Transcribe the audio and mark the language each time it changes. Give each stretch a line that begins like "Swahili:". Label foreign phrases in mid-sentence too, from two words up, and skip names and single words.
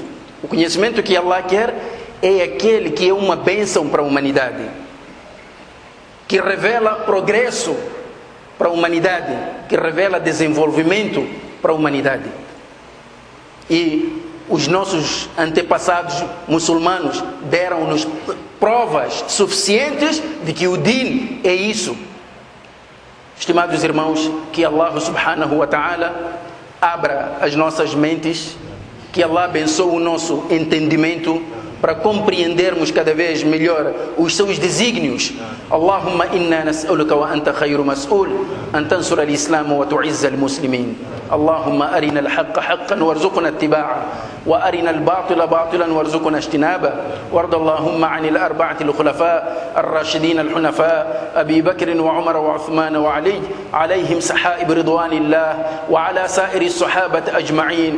Portuguese: O conhecimento que Allah quer é aquele que é uma bênção para a humanidade, que revela progresso para a humanidade, que revela desenvolvimento para a humanidade. E os nossos antepassados muçulmanos deram-nos provas suficientes de que o din é isso. Estimados irmãos, que
Arabic: الله سبحانه وتعالى
Portuguese: abra as nossas mentes, que Allah abençoe o nosso entendimento para compreendermos cada vez melhor os seus desígnios.
Arabic: اللهم إنا نسألك وأنت خير مسؤول أن تنصر الإسلام وتعز المسلمين. اللهم أرنا الحق حقا وارزقنا اتباعه، وأرنا الباطل باطلا وارزقنا اجتنابه. وارض اللهم عن الأربعة الخلفاء الراشدين الحنفاء أبي بكر وعمر وعثمان وعلي عليهم سحائب رضوان الله، وعلى سائر الصحابة أجمعين.